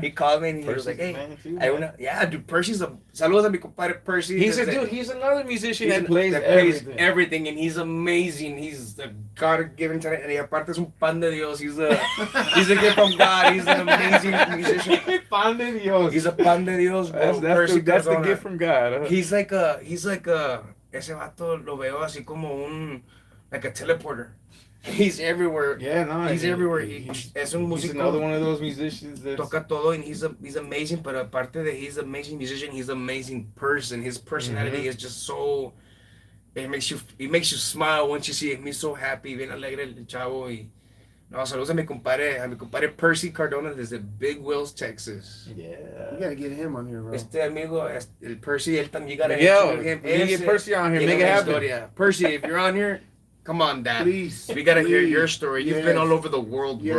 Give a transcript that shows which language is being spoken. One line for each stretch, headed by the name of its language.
English: He called me and he was like, "Hey, dude, Percy's
Spanish: saludos a mi compadre Percy."
English: He's another musician that plays everything, and he's amazing. He's a God-given talent, and
Spanish: aparte es un pan de Dios.
English: He's a gift from God. He's an amazing musician.
Spanish: Pan de Dios.
English: He's a
Spanish: pan de Dios,
English: bro. That's the gift from God. Huh? He's like
Spanish: ese vato lo veo así como
English: like a teleporter. He's everywhere. Yeah, no. He's everywhere.
Spanish: Es un músico.
English: He's another one of those musicians that
Spanish: toca todo,
English: and he's amazing. But
Spanish: aparte de
English: he's an amazing musician, he's an amazing person. His personality is just so. It makes you smile once you see him. He's so happy,
Spanish: bien alegre el chavo. Y no, saludos a mi compadre Percy Cardona desde Big Wills, Texas.
English: Yeah. We gotta get him on here, bro.
Spanish: Amigo, el Percy, él también gotta
English: get Percy on here. Make it happen. Percy, if you're on here, come on, Dad. Please. We gotta hear your story. You've been all over the world, bro.